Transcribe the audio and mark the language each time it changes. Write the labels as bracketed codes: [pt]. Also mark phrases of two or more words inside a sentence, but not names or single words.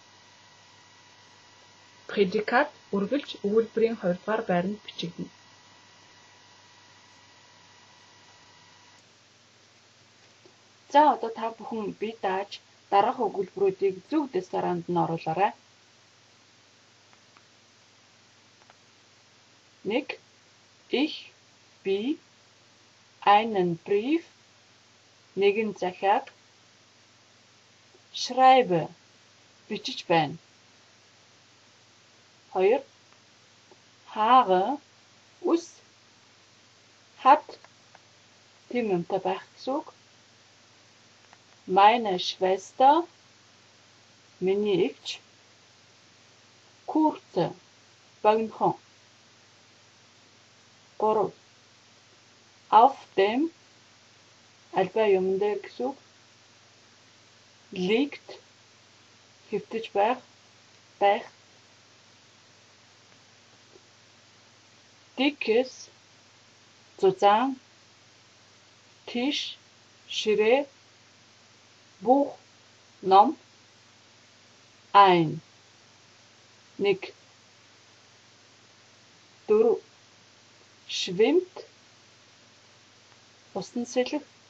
[mn] Predikat үргэлж өгүүлбэрийн 2 дугаар байранд бичигдэнэ. За одоо та бүхэн бие дааж дараах өгүүлбэрүүдийг зөв десаранд нь оруулаарай. Нэг ich би [de] einen Brief [mn] нэгэн захиаг schreibe бичиж байна. 2 Haare ус hat тийм юмтай байх гэсэн үг. [de] Meine Schwester [mn] миний эгч [de] kurze богинохон. [mn] 3 [de] Auf dem [mn] альбаа юмн дээр гэсэн үг. Liegt хэвтэж байх. Dickes зузаан Tisch ширээ Buch ном ein нэг 4 schwimmt усан сэлэх